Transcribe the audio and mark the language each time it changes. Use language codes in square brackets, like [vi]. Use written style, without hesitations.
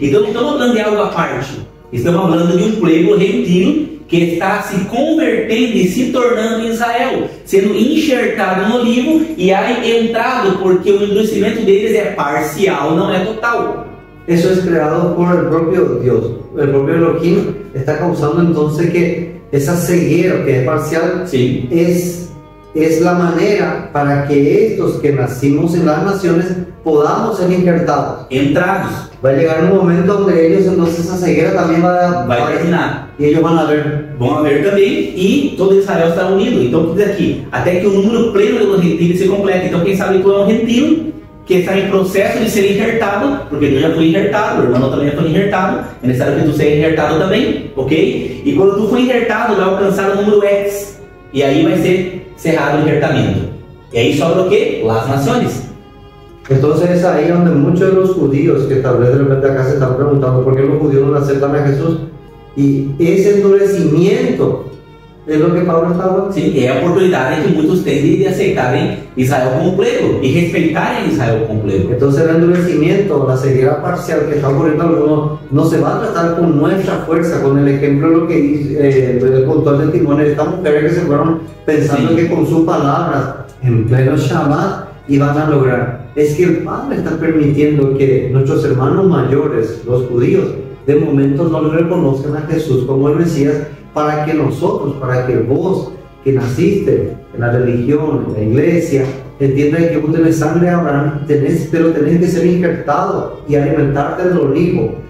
[pt] Então não estamos falando de algo à parte. Estamos falando de um plebo gentil que está se convertendo e se tornando em Israel, sendo enxertado no olivo e aí entrado, porque o endurecimento deles é parcial, não é total. [es] Eso es creado por el propio Dios. El propio Elohim está causando entonces que esa ceguera que es parcial, sí, es la manera para que estos que nacimos en las naciones podamos ser injertados. Entrados. Va a llegar un momento donde ellos entonces esa ceguera también va a terminar. Y ellos van a ver. [pt] Vão ver também e todo Israel está unido. Então diz aqui, até que o número pleno dos gentios se complete. Então quem sabe tu é um gentio que está em processo de ser injertado, porque eu já fui injertado, o irmão também já foi injertado, é necessário que tu seja injertado também, ok? E quando tu for injertado, vai alcançar o número X, e aí vai ser cerrado o injertamento. E aí sobra o quê? [es] Las naciones. Entonces es ahí donde muchos de los judíos, que tal vez de repente acá se están preguntando por qué los judíos no aceptan a Jesús, y ese endurecimiento es lo que Pablo está hablando. [pt] Sim, é a oportunidade que muitos têm de aceitarem Israel como pleno y respeitarem Israel como pleno. [es] Entonces el endurecimiento, la ceguera parcial que está ocurriendo algunos, no se va a tratar con nuestra fuerza, con el ejemplo de lo que hizo, contó el testimonio de estas mujeres que se fueron pensando que con sus palabras en pleno Shabbat iban a lograr. Es que el Padre está permitiendo que nuestros hermanos mayores, los judíos, de momento no le reconozcan a Jesús como el Mesías, para que nosotros, para que vos que naciste en la religión, en la iglesia, entiendas que vos tenés sangre de Abraham, pero tenés que ser injertado y alimentarte del olivo.